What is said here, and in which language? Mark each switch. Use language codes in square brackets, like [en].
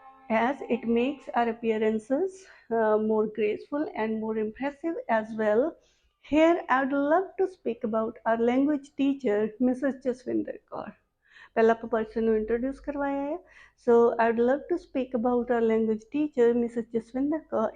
[en] As it makes our appearances more graceful and more impressive as well. Here I would love to speak about our language teacher, Mrs. Jaswinder Kaur. [pa] ਪਹਿਲਾਂ ਆਪਾਂ person ਨੂੰ introduce ਕਰਵਾਇਆ ਹੈ। [en] So I would love to speak about our language teacher, Mrs. Jaswinder Kaur.